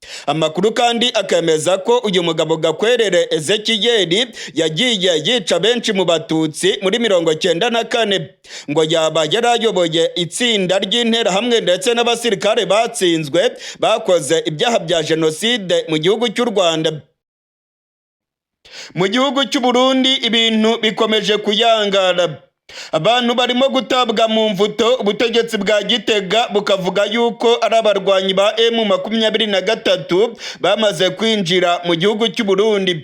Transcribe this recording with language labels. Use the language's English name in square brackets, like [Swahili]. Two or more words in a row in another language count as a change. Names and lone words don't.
[Kinyarwanda] Amakuru kandi akemeza ko uyu mugabo Gakwerere Ezekiyeli yagiye yica benshi mu Batutsi muri 1994 ngo yaba yarayoboye itsinda ry'interahamwe ndetse n'abasirikare batsinzwe bakoze ibyaha bya jenoside mu gihugu cy'u Rwanda. Mu gihugu cy'u Burundi ibintu bikomeje kuyangara. Abantu barimo gutabwa mu mvuto, ubutegetsi bwa Gitega bukavuga yuko ari abarwanyi ba M23 bamaze kwinjira mu gihugu cy'u Burundi.